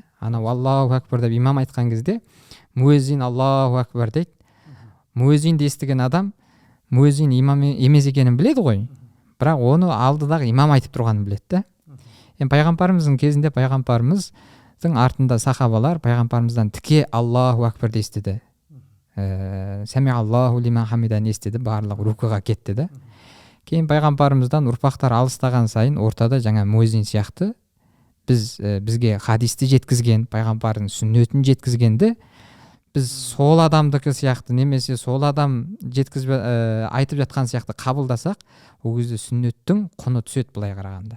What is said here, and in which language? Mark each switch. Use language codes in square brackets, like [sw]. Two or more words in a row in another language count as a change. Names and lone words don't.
[kk] Анау [ar] الله أكبر [kk] деп имам айтқан кезде муэзин [ar] الله أكبر [kk] дейді. Муэзинді естіген адам муэзин имам емес екенін біледі ғой, бірақ оны алдыдағы имам айтып тұрғанын біледі да. Пайғамбарымыздың кезінде пайғамбарымыздың артында сахабалар пайғамбарымыздан тіке [ar] الله أكبر [kk] естіді. [ar] سمع الله لمن حمده [kk] естіді, барлық рукуға кетті да. Кейін пайғамбарымыздан ұрпақтар алыстаған сайын ортада жаңа муэзин сияқты бізге хадисті жеткізген, пайғамбардың сүннетін жеткізгенді біз сол адамдікі сияқты немесе сол адам айтып жатқан сияқты қабылдасақ, ол кезде сүннеттің құны түседі былай қарағанда.